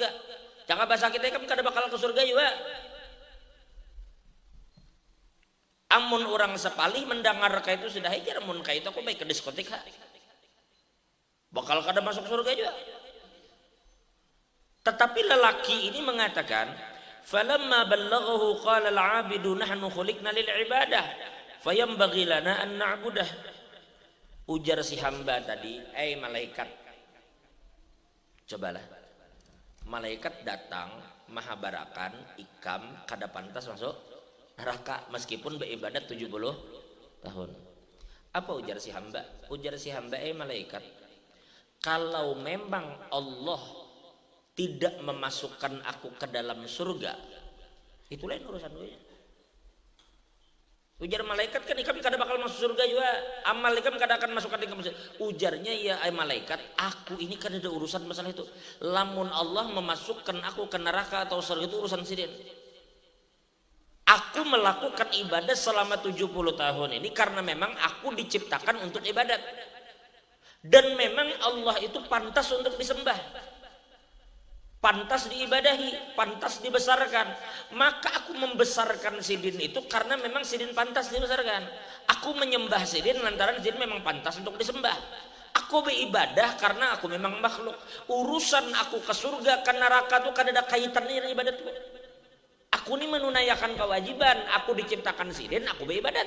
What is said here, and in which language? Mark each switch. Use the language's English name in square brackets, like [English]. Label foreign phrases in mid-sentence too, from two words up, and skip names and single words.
[Banjar] Jangan bahasa kita Ikam kada bakal ke surga juga. Amun orang sepalih mendengar kayak itu sudah hijrah, amun kayak itu aku baik ke diskotik ha. Bakal kada masuk surga juga. [Indonesian] Tetapi lelaki ini mengatakan, [Arabic] فلما بلغه قال العابد نحن خلقنا للعبادة فينبغي لنا أن نعبده. [Banjar] Ujar si hamba tadi, malaikat. Cobalah. Malaikat datang mahabarakan Ikam kada pantas masuk neraka meskipun beribadat 70 tahun. Apa ujar si hamba? [Indonesian] Ujar si hamba, malaikat, kalau memang Allah tidak memasukkan aku ke dalam surga, itu lain urusan gue. [Banjar] Ujar malaikat, kan Ikam kada bakal masuk surga juga. Amal Ikam kada akan masukkan Ikam surga. Ujarnya, ya malaikat, aku ini kan ada urusan masalah itu. Lamun Allah memasukkan aku ke neraka atau surga itu urusan sidin. [Indonesian] Aku melakukan ibadah selama 70 tahun ini karena memang aku diciptakan untuk ibadat. Dan memang Allah itu pantas untuk disembah. Pantas diibadahi, pantas dibesarkan. [Banjar] Maka aku membesarkan sidin itu karena memang sidin pantas dibesarkan. Aku menyembah sidin lantaran sidin memang pantas untuk disembah. Aku beribadah karena aku memang makhluk. Urusan aku ke surga ke neraka itu kada ada kaitannya dengan ibadatku. Aku ini menunaikan kewajiban. Aku diciptakan sidin, aku beribadat.